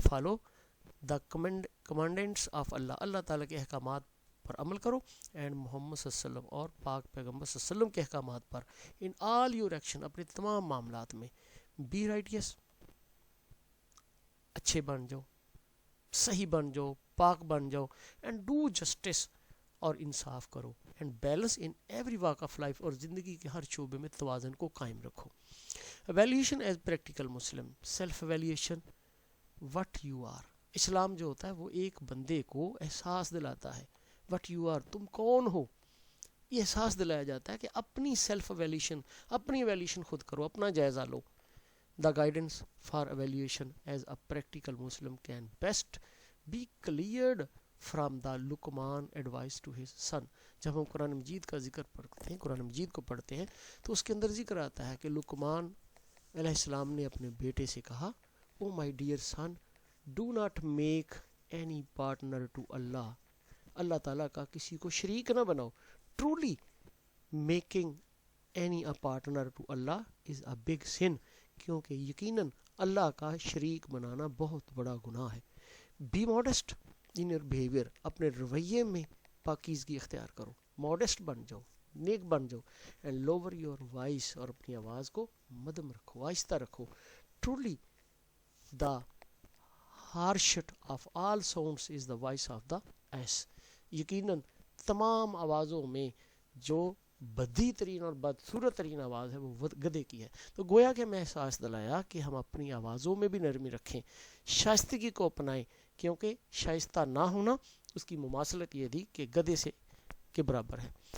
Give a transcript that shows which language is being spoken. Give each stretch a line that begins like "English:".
English: follow the commandments of Allah,
Urdu: اللہ تعالیٰ کے احکامات پر عمل کرو، اینڈ محمد صلی اللہ علیہ وسلم اور پاک پیغمبر صلی اللہ علیہ وسلم کے احکامات پر،
English: in all your action,
Urdu: اپنے تمام معاملات میں.
English: be righteous,
Urdu: اچھے بن جاؤ، صحیح بن جاؤ، پاک بن جاؤ،
English: and do justice,
Urdu: اور انصاف کرو،
English: and balance in every walk of life,
Urdu: اور زندگی کے ہر شعبے میں توازن کو قائم رکھو.
English: Evaluation as practical Muslim, self evaluation what you are.
Urdu: اسلام جو ہوتا ہے وہ ایک بندے کو احساس دلاتا ہے
English: what you are,
Urdu: تم کون ہو. یہ احساس دلایا جاتا ہے کہ اپنی سیلف ایویلیوشن، اپنی ایویلیوشن خود کرو، اپنا جائزہ لو.
English: The guidance for evaluation as a practical Muslim can best be cleared from the Luqman advice to his son.
Urdu: جب ہم قرآن مجید کا ذکر پڑھتے ہیں، قرآن مجید کو پڑھتے ہیں، تو اس کے اندر ذکر آتا ہے کہ لقمان علیہ السلام نے اپنے بیٹے سے کہا،
English: Oh my dear son, do not make any partner to Allah.
Urdu: اللہ تعالیٰ کا کسی کو شریک نہ بناؤ.
English: Truly making any a partner to Allah is a big sin.
Urdu: کیونکہ یقیناً اللہ کا شریک بنانا بہت بڑا گناہ ہے.
English: Be modest in your behavior.
Urdu: اپنے رویے میں پاکیزگی اختیار کرو. ماڈسٹ بن جاؤ, نیک بن جاؤ.
English: and lower your voice,
Urdu: اور اپنی آواز کو مدھم رکھو, آہستہ رکھو.
English: Truly the harshest of all sounds is the voice of the ass.
Urdu: یقیناً تمام آوازوں میں جو بدی ترین اور بدصورت ترین آواز ہے وہ گدھے کی ہے. تو گویا کہ میں احساس دلایا کہ ہم اپنی آوازوں میں بھی نرمی رکھیں, شائستگی کو اپنائیں, کیونکہ شائستہ نہ ہونا اس کی مماثلت یہ تھی کہ گدھے سے کے برابر ہے.